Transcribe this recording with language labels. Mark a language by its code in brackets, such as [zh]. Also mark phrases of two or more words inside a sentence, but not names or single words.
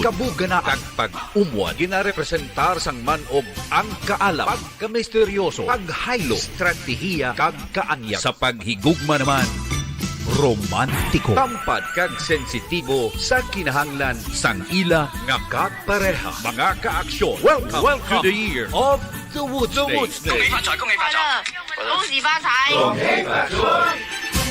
[hil] Kabugana kag pag-umwad, ginarepresentar sang man-ob ang kaalam, pagka-misteryoso, paghaylo, estratehiya kag kaanyag. Sa paghigugma naman, romantiko, tampad kag sensitibo sa kinahanglan sang ila nga kapareha. Mga ka-aksyon, [en] welcome to the year of the Wood Snake. [zh] 恭喜發財，恭喜發財，恭喜發財，恭喜發財。